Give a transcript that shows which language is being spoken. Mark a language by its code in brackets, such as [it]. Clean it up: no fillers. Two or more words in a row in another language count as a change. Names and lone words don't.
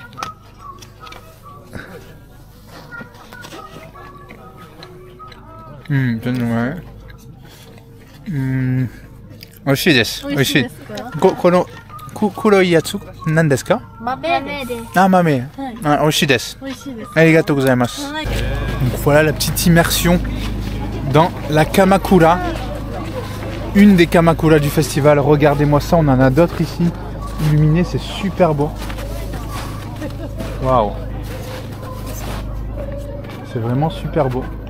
[ja] 全然美味しいです。美味しい。この黒いやつ何ですか？豆です。豆。美味しいです。ありがとうございます。 [fr] Voilà la petite immersion dans la Kamakura. Une des Kamakura du festival. Regardez-moi ça, on en a d'autres ici. Illuminé, c'est super beau. Waouh. C'est vraiment super beau.